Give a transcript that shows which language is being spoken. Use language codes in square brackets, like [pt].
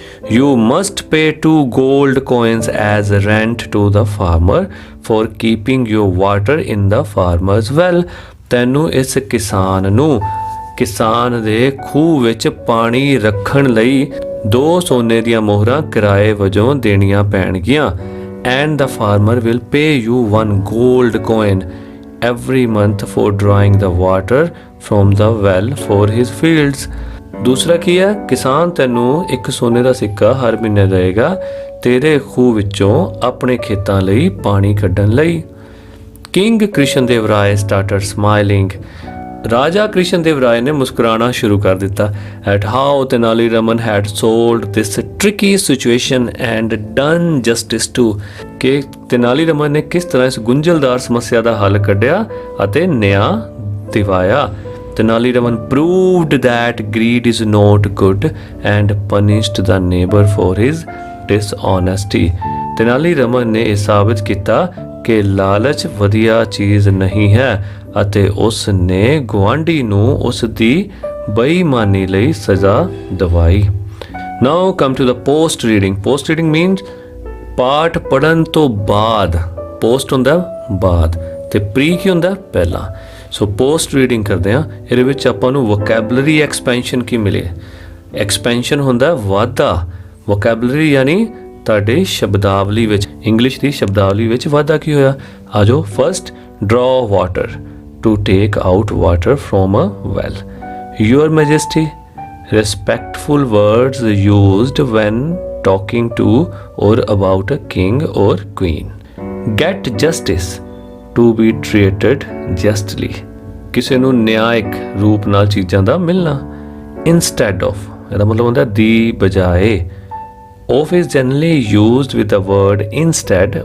[en] You must pay 2 gold coins as rent to the farmer for keeping your water in the farmer's well, [pa] ਤੈਨੂੰ ਇਸ ਕਿਸਾਨ ਨੂੰ ਕਿਸਾਨ ਦੇ ਖੂਹ ਵਿੱਚ ਪਾਣੀ ਰੱਖਣ ਲਈ 2 ਸੋਨੇ ਦੀਆਂ ਮੋਹਰਾਂ ਕਿਰਾਏ ਵਜੋਂ ਦੇਣੀਆਂ ਪੈਣਗੀਆਂ। [en] And the farmer will pay you 1 gold coin every month for drawing the water from the well for his fields। [pa] ਦੂਸਰਾ ਕੀ ਹੈ, ਕਿਸਾਨ ਤੈਨੂੰ 1 ਸੋਨੇ ਦਾ ਸਿੱਕਾ ਹਰ ਮਹੀਨੇ ਦੇਵੇਗਾ ਤੇਰੇ ਖੂਹ ਵਿੱਚੋਂ ਆਪਣੇ ਖੇਤਾਂ ਲਈ ਪਾਣੀ ਕੱਢਣ ਲਈ। [en] king Krishna Dev Rai started smiling, [pa] ਰਾਜਾ ਕ੍ਰਿਸ਼ਨ ਦੇਵ ਰਾਏ ਨੇ ਮੁਸਕਰਾਣਾ ਸ਼ੁਰੂ ਕਰ ਦਿੱਤਾ। [en] at how Tenali Raman had solved this tricky situation and done justice to, [pa] ਕਿ ਤੇਨਾਲੀ ਰਮਨ ਨੇ ਕਿਸ ਤਰ੍ਹਾਂ ਇਸ ਗੁੰਝਲਦਾਰ ਸਮੱਸਿਆ ਦਾ ਹੱਲ ਕੱਢਿਆ ਅਤੇ ਨਿਆਂ ਦਿਵਾਇਆ। [en] Tenali Raman proved that greed is not good and punished the neighbor for his dishonesty। [pa] Tenali Raman ਨੇ ਇਹ ਸਾਬਿਤ ਕੀਤਾ ਕਿ ਲਾਲਚ ਵਧੀਆ ਚੀਜ਼ ਨਹੀਂ ਹੈ ਅਤੇ ਉਸ ਨੇ ਗੁਆਂਢੀ ਨੂੰ ਉਸ ਦੀ ਬੇਈਮਾਨੀ ਲਈ ਸਜ਼ਾ ਦਿਵਾਈ। [en] Now come to the post reading. Post reading means [pa] ਪਾਠ ਪੜਨ ਤੋਂ ਬਾਅਦ, ਪੋਸਟ ਹੁੰਦਾ ਬਾਅਦ ਤੇ ਪ੍ਰੀ ਕੀ ਹੁੰਦਾ ਪਹਿਲਾਂ। ਸੋ ਪੋਸਟ ਰੀਡਿੰਗ ਕਰਦੇ ਹਾਂ, ਇਹਦੇ ਵਿੱਚ ਆਪਾਂ ਨੂੰ ਵੋਕੈਬਲਰੀ ਐਕਸਪੈਂਸ਼ਨ ਕੀ ਮਿਲੇ। ਐਕਸਪੈਂਸ਼ਨ ਹੁੰਦਾ ਵਾਧਾ, ਵੋਕੈਬਲਰੀ ਯਾਨੀ ਤੁਹਾਡੇ ਸ਼ਬਦਾਵਲੀ ਵਿੱਚ, ਇੰਗਲਿਸ਼ ਦੀ ਸ਼ਬਦਾਵਲੀ ਵਿੱਚ ਵਾਧਾ ਕੀ ਹੋਇਆ। ਆ ਜਾਓ। [en] First, draw water, to take out water from a well. Your majesty, respectful words used when talking to or about a king or queen. Get justice, to be treated justly, [pa] ਕਿਸੇ ਨੂੰ ਨਿਆਇਕ ਰੂਪ ਨਾਲ ਚੀਜ਼ਾਂ ਦਾ ਮਿਲਣਾ। Instead of, ਇਹਦਾ ਮਤਲਬ ਹੁੰਦਾ ਦੀ ਬਜਾਏ। [en] Of is generally used with the word instead.